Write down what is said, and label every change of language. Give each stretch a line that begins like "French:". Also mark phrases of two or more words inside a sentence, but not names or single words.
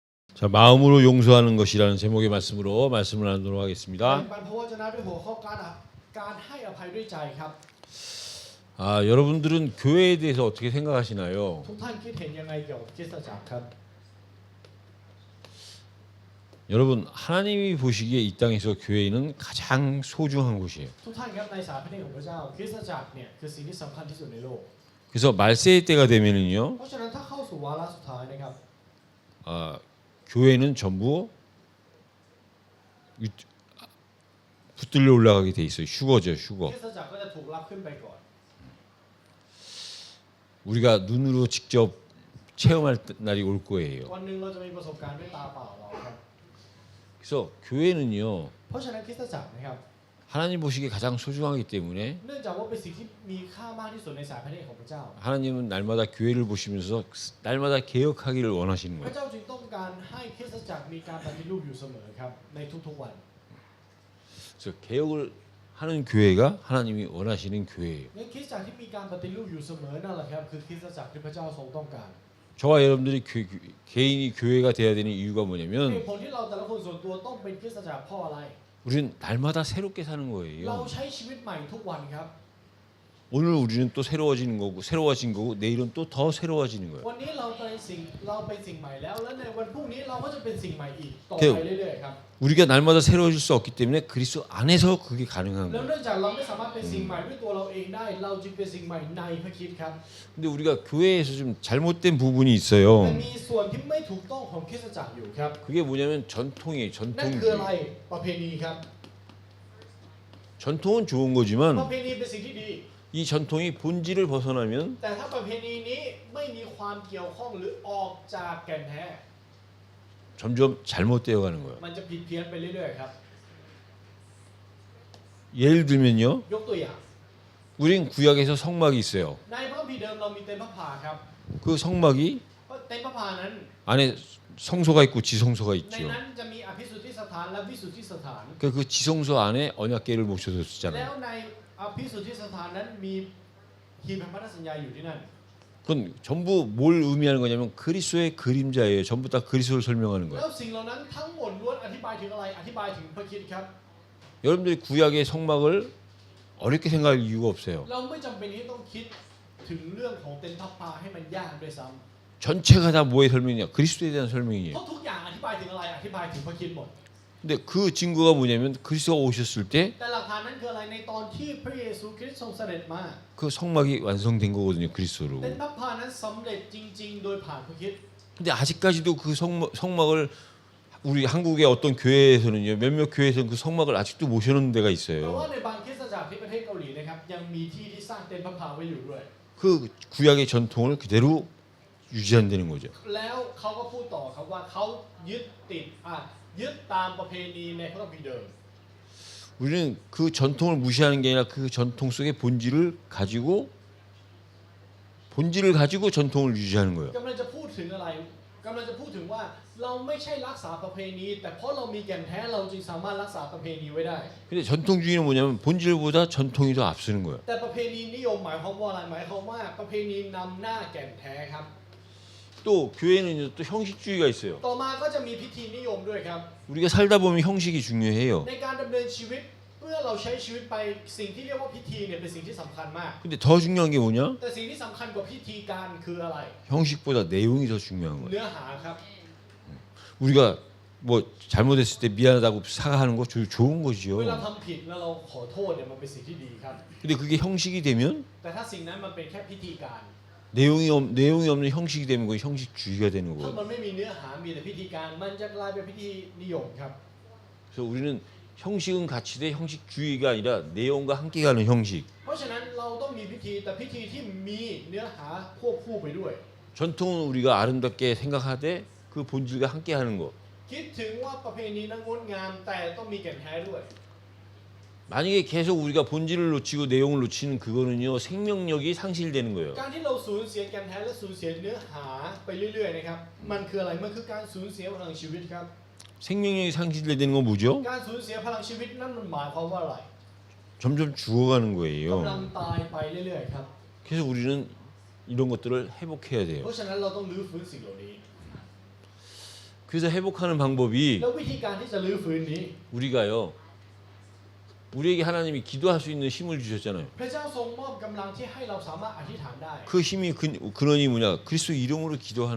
Korean: 자, 마음으로 용서하는 것이라는 제목의 말씀으로 말씀을 나누도록
Thai: แบ่
Korean: 하겠습니다.
Thai: งปันพระวจนะด้วยหัวข้อการให้อภัยด้วยใจครับ
Korean: 여러분들은 교회에 대해서 어떻게 생각하시나요?
Thai: ทุกท่านคิดเห็นยังไงเกี่ยวกับคริสตจักรครับ
Korean: 여러분, 하나님이 보시기에 이 땅에서 교회는 가장 소중한 곳이에요.
Thai: ทุกท่านครับในสายพระเนตรของพระเจ้าคริสตจักรเนี่ยคือสิ่งที่สำคัญที่สุดในโลก
Korean: 그래서 말세의 때가 되면은요,
Thai: เพราะฉะนั้นถ้าเข้าสู่วาระสุดท้ายนะครับ
Korean: 교회는 전부 붙들려 올라가게 돼 있어요. 휴거죠,
Thai: ค
Korean: 휴거.
Thai: ริสตจักรก็จะถูกรับขึ้นไปก่อน
Korean: 우리가 눈으로 직접 체험할 날이 올 거예요.
Thai: วันหนึ่งเราจะมีประสบการณ์ด้วยตาเปล่าเราครับ
Korean: 그래서 교회는요,
Thai: เพราะฉะนั้นคริสตจักรนะครับ
Korean: 하나님 보시기에 가장 소중하기 때문에
Thai: เนื่องจากว่าเป็นสิ่งที่มีค่ามากที่สุดในสายพระเนตรของพระเจ้า
Korean: 하나님은 날마다 교회를 보시면서 날마다 개혁하기를 원하시는
Thai: พระ
Korean: 거예요.
Thai: เจ้าจึงต้องการให้คริสตจักรมีการปฏิรูปอยู่เสมอครับในทุกๆวัน
Korean: 그래서 개혁을 하는 교회가 하나님이 원하시는 교회예요.
Thai: งั้นคริสตจักรที่มีการปฏิรูปอยู่เสมอนั่นแหละครับคือคริสตจักรที่พระเจ้าทรงต้องการ
Korean: 저와 여러분들이 개인이 교회가 돼야 되는 이유가
Thai: เห
Korean: 뭐냐면
Thai: ตุผลที่เราแต่ละคนส่วนตัวต้องเป็นคริสตจักรเพราะอะไร
Korean: 우리는 날마다 새롭게 사는
Thai: เรา
Korean: 거예요.
Thai: ใช้ชีวิตใหม่ทุกวันครับ
Korean: 오늘 우리는 또 새로워지는 거고 새로워진 거고 내일은 또 더 새로워지는 거예요.
Thai: วันนี้เราเป็นสิ่งใหม่แล้วและในวันพรุ่งนี้เราก็จะเป็นสิ่งใหม่อีกต่อ เดี๋ยว ไปเรื่อยๆครับ
Korean: 우리가 날마다 새로워질 수 없기 때문에 그리스도 안에서 그게 가능한
Thai: แล้ว
Korean: 거예요.
Thai: เนื่องจากเราไม่สามารถเป็นสิ่งใหม่ด้วยตัวเราเองได้เราจึงเป็นสิ่งใหม่ในพระคริสต์ครับ
Korean: 근데 우리가 교회에서 좀 잘못된 부분이
Thai: แต่
Korean: 있어요.
Thai: มีส่วนที่ไม่ถูกต้องของคริสตจักรอยู่ครับ
Korean: 그게 뭐냐면 전통이에요.
Thai: นั่นคืออะไร
Korean: 전통주의.
Thai: ประเพณีครับ
Korean: 전통은 좋은
Thai: ประ
Korean: 거지만
Thai: เพณีเป็นสิ่งที่ดี
Korean: 이 전통이 본질을 벗어나면
Thai: แต่ถ้าประเพณีนี้ไม่มีความเกี่ยวข้องหรือออกจากแก่นแท้
Korean: 점점 잘못되어 가는 거예요.
Thai: มันจะผิดเพี้ยนไปเรื่อยๆครับ
Korean: 예를 들면요.
Thai: ยกตัวอย่าง
Korean: 우린 구약에서 성막이 있어요.
Thai: ในพระคัมภีร์เดิมเรามีเต็นท์พระพาครับ
Korean: 그 성막이
Thai: เต็นท์พระพานั้น
Korean: 안에 성소가 있고 지성소가
Thai: ใน
Korean: 있죠.
Thai: นั้นจะมีอภิสุทธิสถานและวิสุทธิสถาน
Korean: 그 지성소 안에 언약궤를
Thai: แล้ว
Korean: 모셔뒀잖아요.
Thai: ในอภิสุทธิสถานนั้นมีหีบแห่งพันธสัญญาอยู่ที่นั่น
Korean: 그건 전부 뭘 의미하는 거냐면 그리스도의 그림자예요. 전부 다 그리스도를 설명하는
Thai: แล้
Korean: 거예요.
Thai: วสิ่งเหล่านั้นทั้งหมดล้วนอธิบายถึงอะไรอธิบายถึงพระคริสต์ครับ
Korean: 여러분들이 구약의 성막을 어렵게 생각할 이유가 없어요.
Thai: เราไม่จำเป็นที่ต้องคิดถึงเรื่องของเต็นท์พระพาให้มันยากด้วยซ้
Korean: 전체가 다 뭐의 설명이냐? 그리스도에 대한
Thai: ำ
Korean: 설명이에요.
Thai: เพราะทุกอย่างอธิบายถึงอะไรอธิบายถึงพระคริสต์หมด
Korean: 근데 그 증거가 뭐냐면 그리스도가 오셨을 때 그
Thai: แต่หลักฐานนั้นคืออะไรในตอนที่พระเยซูคริสต์ทรงเสด็จมา
Korean: 성막이 완성된 거거든요. 그리스도로.
Thai: เต็นท์พระพานั้นสำเร็จจริงๆ โดยผ่านพระคริสต์
Korean: 근데 아직까지도 그 성막을 우리 한국의 어떤 교회에서는요. 몇몇 교회에서는 그 성막을 아직도 모셔놓은 데가
Thai: เพราะว่า
Korean: 있어요.
Thai: ในบางคริสตจักรที่ประเทศเกาหลีนะครับยังมีที่ที่สร้างเต็นท์พระพาไว้อยู่ด้วย
Korean: 그 구약의 전통을 그대로 유지한다는 거죠.
Thai: แล้วเขาก็พูดต่อครับว่าเขายึดตามประเพณีในพระคัมภีร์เดิม
Korean: 우리는 그 전통을 무시하는 게 아니라 그 전통 속의 본질을 가지고 전통을 유지하는 거예요.
Thai: กำลังจะพูดถึงอะไรกำลังจะพูดถึงว่าเราไม่ใช่รักษาประเพณีแต่เพราะเรามีแก่นแท้เราจึงสามารถรักษาประเพณีไว้ได้
Korean: 근데 전통주의는 뭐냐면 본질보다 전통이 더 앞서는 거예요.
Thai: แต่ประเพณีนิยมหมายความว่าอะไรหมายความว่าประเพณีนำหน้าแก่นแท้ครับ
Korean: 또 교회는 또 형식주의가 있어요.
Thai: ต่อมาก็จะมีพิธีนิยมด้วยครับ
Korean: 우리가 살다 보면 형식이 중요해요.
Thai: ในการดำเนินชีวิตเมื่อเราใช้ชีวิตไปสิ่งที่เรียกว่าพิธีเนี่ยเป็นสิ่งที่สำคัญมาก
Korean: 근데 더 중요한 게 뭐냐?
Thai: แต่สิ่งที่สำคัญกว่าพิธีการคืออะไร
Korean: 형식보다 내용이 더 중요한 거예요.
Thai: เนื้อหาครับ
Korean: 우리가 뭐 잘못했을 때 미안하다고 사과하는 거 좋은
Thai: เวลา
Korean: 거지요.
Thai: ทำผิดแล้วเราขอโทษเนี่ยมันเป็นสิ่งที่ดีครับ
Korean: 근데 그게 형식이 되면
Thai: แต่ถ้าสิ่งนั้นมันเป็นแค่พิธีการ
Korean: 내용이 없는 형식이 되면 그건 형식주의가 되는
Thai: ถ้า
Korean: 거예요.
Thai: มันไม่มีเนื้อหามีแต่พิธีการมันจะกลายเป็นพิธีนิยมครับ
Korean: 그래서 우리는 형식은 같이 돼 형식주의가 아니라 내용과 함께 가는 형식.
Thai: เพราะฉะนั้นเราต้องมีพิธีแต่พิธีที่มีเนื้อหาควบคู่ไปด้วย
Korean: 전통은 우리가 아름답게 생각하되 그 본질과 함께 하는 거.
Thai: คิดถึงว่าประเพณีนั้นงดงามแต่ต้องมีแก่นแท้ด้วย
Korean: 만약에 계속 우리가 본질을 놓치고 내용을 놓치는 그거는요 생명력이 상실되는 거예요.
Thai: การที่เราสูญเสียแก่นแท้และสูญเสียเนื้อหาไปเรื่อยๆนะครับมันคืออะไรมันคือการสูญเสียพลังชีวิตครับ
Korean: 생명력이 상실되는 건 뭐죠?
Thai: การสูญเสียพลังชีวิตนั่นมันหมายความว่าอะไร
Korean: 점점 죽어가는
Thai: กำลัง
Korean: 거예요.
Thai: ตายไปเรื่อยๆครับ
Korean: 그래서 우리는 이런 것들을 회복해야
Thai: เพ
Korean: 돼요.
Thai: ราะฉะนั้นเราต้องรื้อฟื้นสิ่งเหล่านี้
Korean: 그래서 회복하는 방법이
Thai: แล้ววิธีการที่จะลื้อฟื้นนี้
Korean: 우리가요. 우리에게 하나님이 기도할 수 있는 힘을 주셨잖아요.
Thai: พระเจ้าทรงมอบกำลังที่ให้เราสามารถอธิษฐานได้
Korean: 그 힘이 근원이 뭐냐? 그리스도 이름으로 기도하는